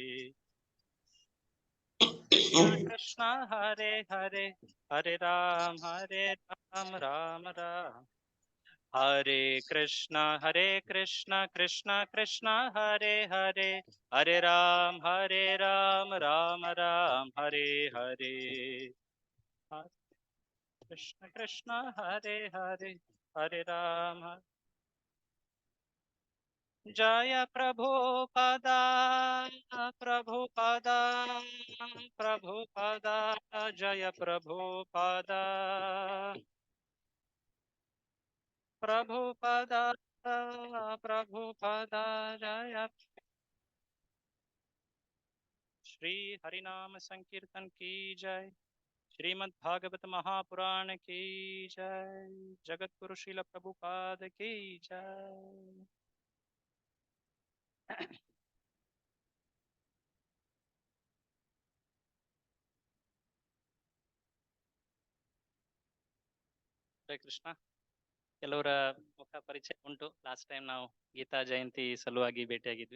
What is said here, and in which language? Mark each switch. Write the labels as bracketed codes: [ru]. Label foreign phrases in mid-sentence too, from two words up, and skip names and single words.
[sa] ಕೃಷ್ಣ ಹರೇ ಹರೇ, ಹರೇ ರಾಮ ರಾಮ ರಾಮ ಹರೇ ಕೃಷ್ಣ ಕೃಷ್ಣ ಕೃಷ್ಣ ಹರೇ ಹರೇ, ಹರೇ ರಾಮ ರಾಮ ರಾಮ ಹರೇ ಹರೇ. ಕೃಷ್ಣ ಕೃಷ್ಣ ಹರೇ ಹರೇ, ಹರೇ ರಾಮ. ಜಯ ಪ್ರಭುಪದ ಪ್ರಭುಪದ ಪ್ರಭುಪದ, ಜಯ ಪ್ರಭುಪದ ಪ್ರಭುಪದ ಪ್ರಭುಪದ ಜಯ. [hi] श्री हरिनाम संकीर्तन की जय, श्रीमद् भागवत महापुराण की जय, जगत गुरु श्रील प्रभुपाद की जय. [kn] ಹರೇ ಕೃಷ್ಣ. ಕೆಲವರ ಮುಖ ಪರಿಚಯ ಉಂಟು. [en] last time [kn] ನಾವು ಗೀತಾ ಜಯಂತಿ ಸಲುವಾಗಿ ಭೇಟಿಯಾಗಿದ್ವಿ.